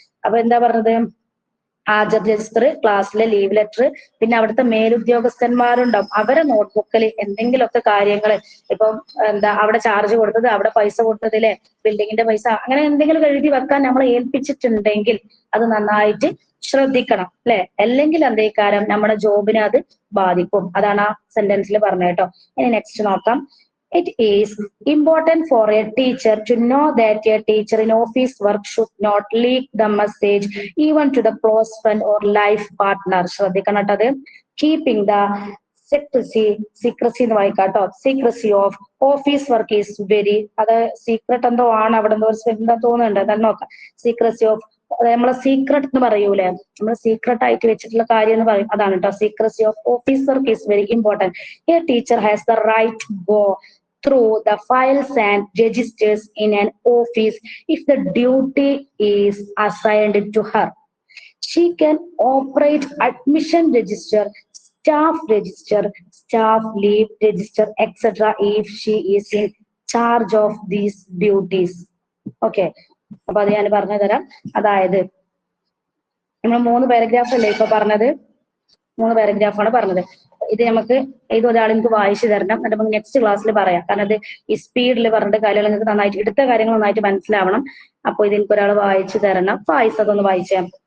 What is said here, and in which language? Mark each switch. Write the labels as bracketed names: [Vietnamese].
[Malayalam] അപ്പൊ എന്താ പറഞ്ഞത്, ഹാജർ രജിസ്റ്റർ, ക്ലാസ്സിലെ ലീവ് ലെറ്റർ, പിന്നെ അവിടുത്തെ മേലുദ്യോഗസ്ഥന്മാരുണ്ടാവും, അവരെ നോട്ട്ബുക്കിൽ എന്തെങ്കിലുമൊക്കെ കാര്യങ്ങൾ, ഇപ്പം എന്താ അവിടെ ചാർജ് കൊടുത്തത്, അവിടെ പൈസ കൊടുത്തതിലെ ബിൽഡിങ്ങിന്റെ പൈസ, അങ്ങനെ എന്തെങ്കിലും എഴുതി വെക്കാൻ നമ്മൾ ഏൽപ്പിച്ചിട്ടുണ്ടെങ്കിൽ അത് നന്നായിട്ട് ശ്രദ്ധിക്കണം അല്ലെ. അല്ലെങ്കിൽ എന്തേക്കാരം നമ്മുടെ ജോബിനെ അത് ബാധിക്കും. അതാണ് ആ സെന്റൻസിൽ പറഞ്ഞത് കേട്ടോ. ഇനി നെക്സ്റ്റ് നോക്കാം. [English] It is important for a teacher to know that a teacher in office work should not leak the message even to the close friend or life partner. [Malayalam] ശ്രദ്ധിക്കണം കേട്ടോ. അത് കീപ്പിംഗ് ദ secrecy എന്ന് വായിക്കാട്ടോ. [English] secrecy of office work is very, [Malayalam] അത് secret എന്തോ ആണ്, അവിടെ എന്താ തോന്നുന്നുണ്ട്, അതാണ് നോക്കാം. [English] secrecy of, [Malayalam] നമ്മളെ സീക്രട്ട് എന്ന് പറയൂലേ, നമ്മൾ സീക്രട്ട് ആയിട്ട് വെച്ചിട്ടുള്ള കാര്യം എന്ന് പറയും, അതാണ് കേട്ടോ. [English] secrecy of office work is very important. A teacher has the right to go through the files and registers in an office if the duty is assigned to her. She can operate admission register, staff register, staff leave register, etc. if she is in charge of these duties. [Malayalam] Okay. അപ്പൊ അത് ഞാൻ പറഞ്ഞു തരാം. അതായത് നമ്മൾ 3 paragraph അല്ലേ ഇപ്പൊ പറഞ്ഞത്, 3 പാരഗ്രാഫാണ് പറഞ്ഞത്. ഇത് നമുക്ക് ഒരാൾ എനിക്ക് വായിച്ചു തരണം, എന്നിട്ട് നമുക്ക് നെക്സ്റ്റ് ക്ലാസ്സിൽ പറയാം. കാരണം അത് ഈ സ്പീഡിൽ പറഞ്ഞിട്ട് കാര്യങ്ങൾ നിങ്ങൾക്ക് നന്നായിട്ട് എടുത്ത കാര്യങ്ങൾ നന്നായിട്ട് മനസ്സിലാവണം. അപ്പൊ ഇത് എനിക്ക് ഒരാൾ വായിച്ചു തരണം. വായിച്ചതൊന്ന് വായിച്ചാൽ